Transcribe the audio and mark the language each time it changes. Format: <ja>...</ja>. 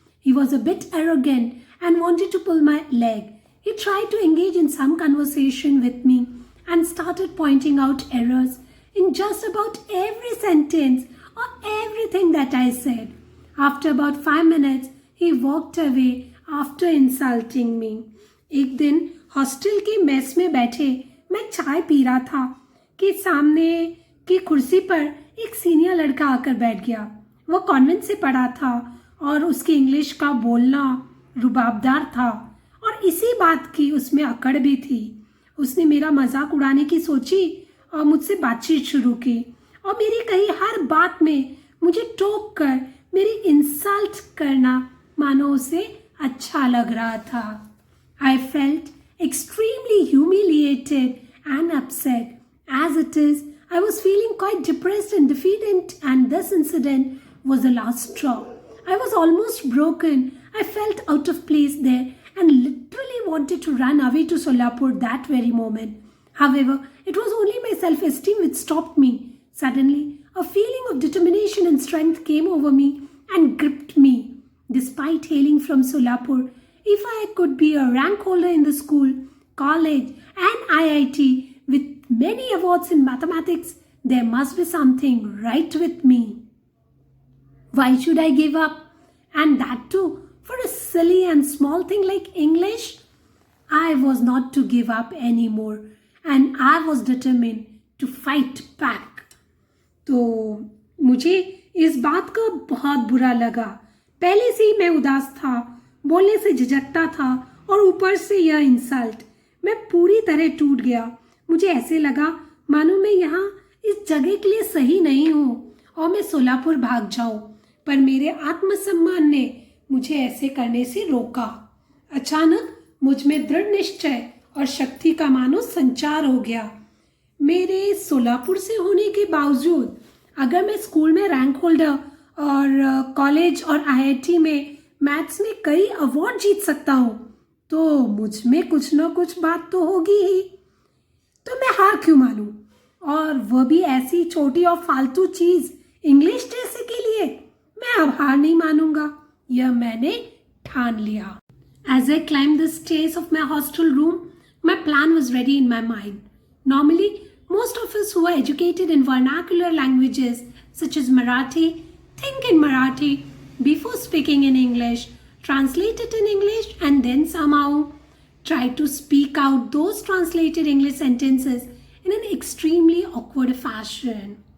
<en>He was a bit arrogant and wanted to pull my leg. He tried to engage in some conversation with me and started pointing out errors in just about every sentence or everything that I said. After about 5 minutes, he walked away after insulting me.</en> <hi>एक दिन hostel की mess में बैठे मैं चाय P रहा था कि सामने की कुर्सी पर एक सीनियर लड़का आकर बैठ गया। वो कॉन्वेंट से पढ़ा था और उसकी इंग्लिश का बोलना रुबाबदार था और इसी बात की उसमें अकड़ भी थी। उसने मेरा मजाक उड़ाने की सोची और मुझसे बातचीत शुरू की और मेरी कही हर बात में मुझे टोक कर मेरी इंसल्ट करना मानो उसे अच्छा लग रहा था।</hi> <en>I felt extremely humiliated and upset. As it is, I was feeling quite depressed and defeated, and this incident was the last straw. I was almost broken. I felt out of place there and literally wanted to run away to Solapur that very moment. However, it was only my self-esteem which stopped me. Suddenly, a feeling of determination and strength came over me and gripped me. Despite hailing from Solapur, if I could be a rank holder in the school, college and IIT with many awards in mathematics, there must be something right with me. Why should I give up? And that too for a silly and small thing like English? I was not to give up anymore and I was determined to fight back.</en> <hi>तो मुझे इस बात का बहुत बुरा लगा। पहले से ही मैं उदास था, बोलने से झिझकता था और ऊपर से यह इंसल्ट। मैं पूरी तरह टूट गया। मुझे ऐसे लगा मानो मैं यहाँ इस जगह के लिए सही नहीं हूँ और मैं सोलापुर भाग जाऊँ, पर मेरे आत्मसम्मान ने मुझे ऐसे करने से रोका। अचानक मुझ में दृढ़ निश्चय और शक्ति का मानो संचार हो गया। मेरे सोलापुर से होने के बावजूद अगर मैं स्कूल में रैंक होल्डर और कॉलेज और आईआईटी में मैथ्स में कई अवार्ड जीत सकता हूँ तो मुझ में कुछ ना कुछ बात तो होगी ही। तो मैं हार क्यों मानूं, और वह भी ऐसी छोटी और फालतू चीज इंग्लिश जैसे के लिए। मैं अब हार नहीं मानूंगा, यह मैंने ठान लिया।</hi> <en>As I climbed the stairs of my hostel room, my plan was ready in my mind. Normally, most of us who are educated in vernacular languages such as Marathi think in Marathi before speaking in English, translate it in English, and then somehow try to speak out those translated English sentences in an extremely awkward fashion.</en>